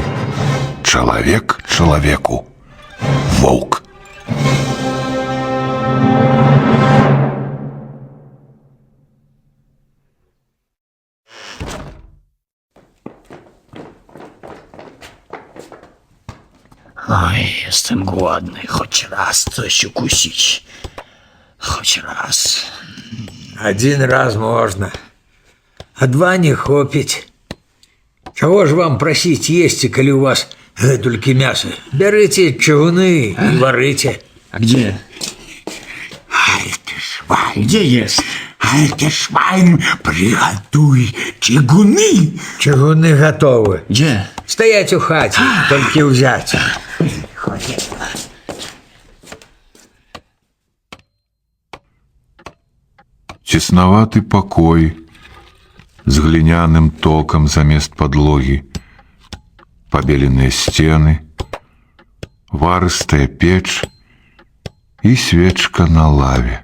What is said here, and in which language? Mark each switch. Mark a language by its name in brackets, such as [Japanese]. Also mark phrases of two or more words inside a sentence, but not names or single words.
[Belarusian] Чалавек чалавеку воўк. Ой, [Polish] jestem głodny. Choć raz coś ukusić. Choć raz. [Russian] Один раз можно, а два не хопить. Чего ж вам просить есть, коли у вас только мясо? Берите чугуны и варите. [Polish] A gdzie? [German] Alte Schwein, [Polish] Gdzie jest? [German] Alte Schwein, [Russian] приготуй чугуны. Чугуны готовы. [Polish] Gdzie? [Russian] Стоять у хати, только взять. [Belarusian] Цеснаваты пакой з гліняным токам замест падлогі, пабеленыя сцены, варыстая печ і свечка на лаве.